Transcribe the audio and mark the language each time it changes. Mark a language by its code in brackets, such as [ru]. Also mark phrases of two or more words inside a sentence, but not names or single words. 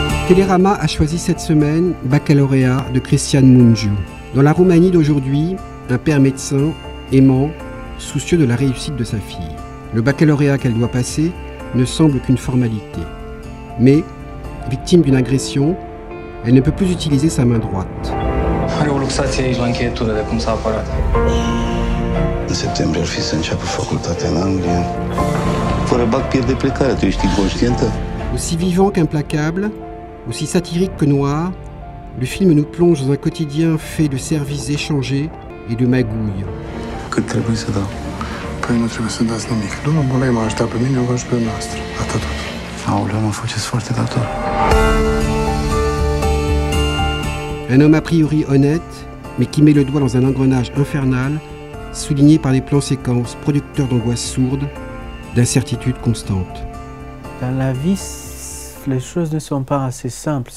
[fr] Télérama a choisi cette semaine Baccalauréat de Cristian Mungiu. Dans la Roumanie d'aujourd'hui, un père médecin, aimant, soucieux de la réussite de sa fille. Le baccalauréat qu'elle doit passer ne semble qu'une formalité. Mais, victime d'une agression, elle ne peut plus utiliser sa main droite. [ro] Are o luxație aici la încheietură de cum s-a apărat. În septembrie ar fi să înceapă facultatea în Anglia. Fără bac pierde plecarea, tu ești inconștientă? [fr] Aussi vivant qu'implacable, aussi satirique que noir, le film nous plonge dans un quotidien fait de services échangés et de magouilles. [ro] Cât trebuie să dau? Păi nu trebuie să dați nimic. Domnul Bolai m-a ajutat pe mine, eu vă ajut pe noastră. Atât tot. Aoleu, mă faceți foarte dator. [fr] Un homme a priori honnête, mais qui met le doigt dans un engrenage infernal, souligné par des plans séquences producteurs d'angoisse sourde, d'incertitude constante. Dans la vie, les choses ne sont pas assez simples.